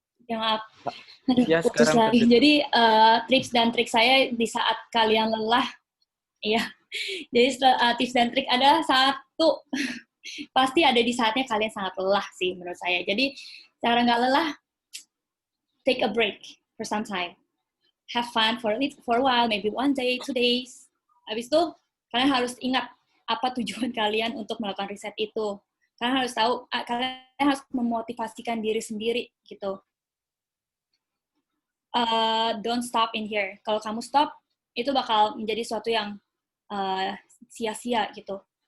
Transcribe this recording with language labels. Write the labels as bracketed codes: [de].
[id] Ya maaf. Aduh, Ya putus sekarang lagi. terdengar. Jadi tips dan trik saya di saat kalian lelah, ya. Jadi tips dan trik adalah satu, pasti ada di saatnya kalian sangat lelah sih menurut saya. Jadi cara nggak lelah, [en] take a break for some time. Have fun for a while, maybe 1 day, 2 days. [id] Habis itu kalian harus ingat apa tujuan kalian untuk melakukan riset itu. Kalian harus tahu, kalian harus memotivasikan diri sendiri gitu. [en] Don't stop in here. [id] Kalau kamu stop, itu bakal menjadi sesuatu yang sia-sia gitu.